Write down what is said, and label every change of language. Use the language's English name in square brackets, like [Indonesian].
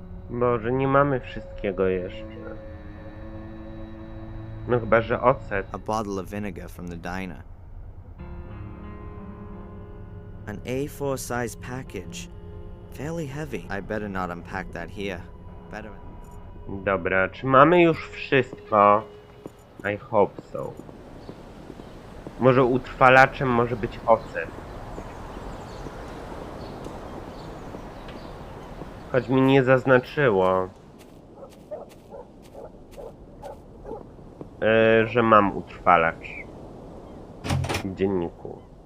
[Polish] Boże, nie mamy wszystkiego jeszcze. No chyba, że ocet. [English] A bottle of vinegar from the diner. An A4 size package. Fairly heavy. I better not unpack that here. Better. [Polish] Dobra, czy mamy już wszystko? [English] I hope so. [Polish] Może utrwalaczem może być ocet. Choć mi nie zaznaczyło, że mam utrwalacz w dzienniku.